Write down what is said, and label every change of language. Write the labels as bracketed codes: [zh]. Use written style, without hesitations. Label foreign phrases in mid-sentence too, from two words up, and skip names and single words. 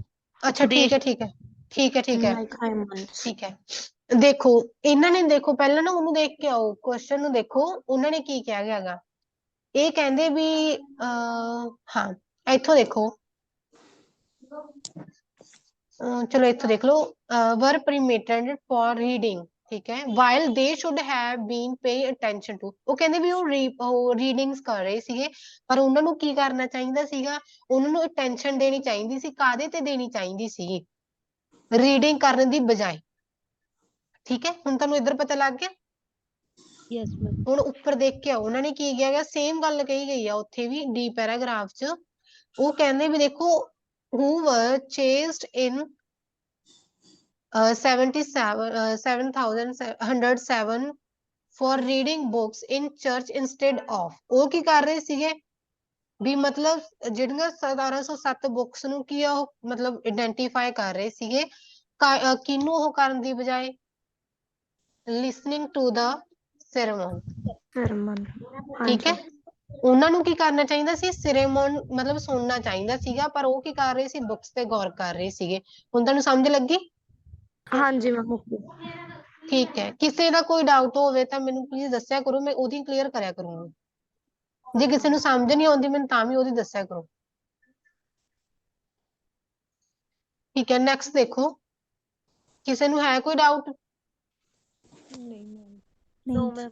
[pa] ਅੱਛਾ ਠੀਕ ਹੈ ਠੀਕ ਹੈ ਠੀਕ ਹੈ ਠੀਕ ਹੈ [en] like hymns. [pa] ਠੀਕ ਹੈ। ਦੇਖੋ ਇਹਨਾਂ ਨੇ ਦੇਖੋ ਪਹਿਲਾਂ ਨਾ ਉਹਨੂੰ ਦੇਖ ਕੇ ਆਓ ਕੁਐਸਚਨ ਨੂੰ ਦੇਖੋ ਉਹਨਾਂ ਨੇ ਕੀ ਕਿਹਾ ਗਿਆਗਾ। ਇਹ ਕਹਿੰਦੇ ਵੀ ਹਾਂ ਇੱਥੋਂ ਦੇਖੋ ਚਲੋ ਇੱਥੋਂ ਦੇਖ ਲਓ [en] were permitted for reading, [pa] ਠੀਕ ਹੈ [en] while they should have been pay attention to। [pa] ਉਹ ਕਹਿੰਦੇ ਵੀ ਉਹ ਰੀਡਿੰਗਸ ਕਰ ਰਹੇ ਸੀਗੇ ਪਰ ਉਹਨਾਂ ਨੂੰ ਕੀ ਕਰਨਾ ਚਾਹੀਦਾ ਸੀਗਾ, ਉਹਨਾਂ ਨੂੰ ਅਟੈਂਸ਼ਨ ਦੇਣੀ ਚਾਹੀਦੀ ਸੀ। ਕਾਹਦੇ ਤੇ ਦੇਣੀ ਚਾਹੀਦੀ ਸੀ? ਰੀਡਿੰਗ ਕਰਨ ਦੀ ਬਜਾਏ, ਠੀਕ ਹੈ। ਹੁਣ ਤੁਹਾਨੂੰ ਇੱਧਰ ਪਤਾ ਲੱਗ ਗਿਆ? [en] yes ma'am. [pa] ਹੁਣ ਉੱਪਰ ਦੇਖ ਕੇ ਆਓ ਉਹਨਾਂ ਨੇ ਕੀ ਕਿਹਾ ਗਿਆ, ਸੇਮ ਗੱਲ ਕਹੀ ਗਈ ਆ ਉੱਥੇ ਵੀ [en] the paragraph [pa] ਚ। ਉਹ ਕਹਿੰਦੇ ਵੀ ਦੇਖੋ [en] who were chased in 7,107 for reading books in church instead of। [pa] ਉਹ ਕੀ ਕਰ ਰਹੇ ਸੀਗੇ ਵੀ ਮਤਲਬ ਜਿਹੜੀਆਂ 1707 ਬੁੱਕਸ ਨੂੰ ਕੀ ਆ ਉਹ ਮਤਲਬ ਆਇਡੈਂਟੀਫਾਈ ਕਰ ਰਹੇ ਸੀਗੇ ਕਿਹਨੂੰ ਉਹ ਕਰਨ ਦੀ ਬਜਾਏ [en] listening to the sermon, [pa] ਠੀਕ ਹੈ। ਉਹਨਾਂ ਨੂੰ ਕੀ ਕਰਨਾ ਚਾਹੀਦਾ ਸੀ? ਸਿਰੇਮੋਨ ਮਤਲਬ ਸੁਣਨਾ ਚਾਹੀਦਾ ਸੀਗਾ ਪਰ ਉਹ ਕੀ ਕਰ ਰਹੇ ਸੀ? ਬੁੱਕਸ ਤੇ ਗੌਰ ਕਰ ਰਹੇ ਸੀਗੇ। ਹੁਣ ਤੁਹਾਨੂੰ ਸਮਝ ਲੱਗੀ? [hi] हाँ जी [en] ma'am okay. [hi] ठीक है, किसी का कोई डाउट होवे [pa] ਤਾਂ ਮੈਨੂੰ ਪਲੀਜ਼ ਦੱਸਿਆ ਕਰੋ, ਮੈਂ ਉਹਦੀ ਕਲੀਅਰ ਕਰਿਆ ਕਰੂੰਗੀ। ਜੇ ਕਿਸੇ ਨੂੰ ਸਮਝ ਨਹੀਂ ਆਉਂਦੀ ਮੈਨੂੰ ਤਾਂ ਵੀ ਉਹਦੀ ਦੱਸਿਆ ਕਰੋ। ਠੀਕ ਹੈ, ਨੈਕਸਟ ਦੇਖੋ, ਕਿਸੇ ਨੂੰ ਹੈ ਕੋਈ ਡਾਊਟ? [hi] नहीं मैम [en] no ma'am.